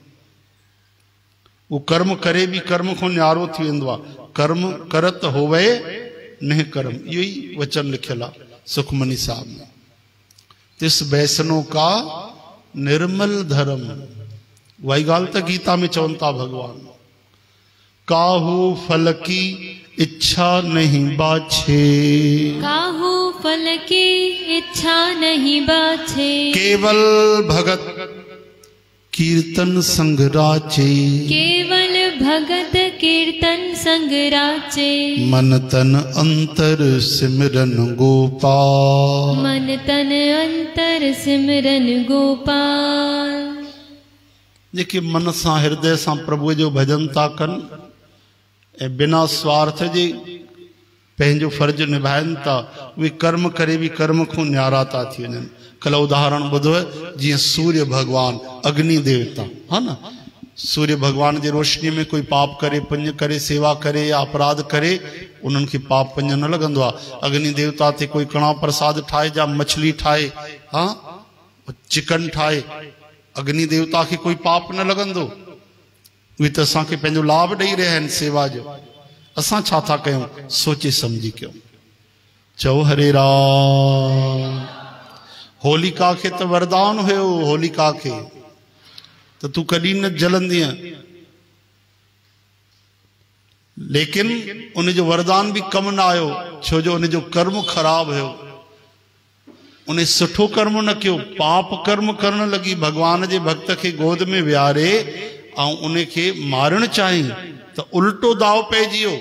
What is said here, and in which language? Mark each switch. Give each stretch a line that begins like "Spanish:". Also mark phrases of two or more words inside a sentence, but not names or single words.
Sindhi: वो कर्म करे भी कर्म को न्यारो थी वेंदो आहे।
Punjabi: ਕਰਮ ਕਰਤ ਹੋਵੇ ਨਹੀਂ ਕਰਮ,
Sindhi: इहो ई वचन लिखियल आहे सुखमनी साहब में।
Punjabi: ਤਿਸ ਬੈਸਨੋ ਕਾ ਨਿਰਮਲ ਧਰਮ,
Sindhi: वही गाल त गीता में चवनि था भगवान।
Punjabi: ਕਾਹੂ ਫਲ ਕੀ ਇੱਛਾ ਨਹੀਂ ਬਾਛੇ, ਕਾਹੂ ਫਲ ਕੀ ਇੱਛਾ ਨਹੀਂ ਬਾਛੇ, ਕੇਵਲ ਭਗਤ ਕੀਰਤਨ ਸੰਗ ਰਾਚੇ, ਕੇਵਲ ਭਗਤ ਕੀਰਤਨ ਸੰਗ ਰਾਚੇ, ਮਨ ਤਨ ਅੰਤਰ ਸਿਮਰਨ ਗੋਪਾਲ, ਮਨ ਤਨ ਅੰਤਰ ਸਿਮਰਨ ਗੋਪਾਲ।
Sindhi: जेके मन सां हृदय सां प्रभु जो भजन था कनि ऐं बिना स्वार्थ जे पंहिंजो फर्ज निभाइनि था, उहे कर्म करे भी कर्म को न्यारा था थी वञनि। कल उदाहरण ॿुधो जीअं सूर्य भगवान अग्नि देवता है ना, सूर्य भगवान जी रोशनी में कोई पाप करे पुण्य करे सेवा करे या अपराध करे उन्हनि खे पाप पुण्य न लॻंदो आहे। अग्नि देवता ते कोई कणा प्रसाद ठाहे या मछली ठाहे, हाँ चिकन ठाहे, अग्नि देवता खे कोई पाप न लॻंदो। उहे त असांखे पंहिंजो लाभ ॾेई रहिया आहिनि सेवा जो। असां छा था कयूं? सोचे समझी कयूं। चओ हरे राम। होलिका खे त वरदान हुयो, होलिका खे त तू कॾहिं न जलंदीअ, लेकिन उनजो वरदान भी कम न आयो, छो जो उनजो कर्म ख़राब हुयो। उन्हें सुठो कर्म न कियो, पाप कर्म करण लगी, भगवान जे भक्त खे गोद में विहारे ऐं उनखे मारण चाहिं त उल्टो दाव पइजी वियो।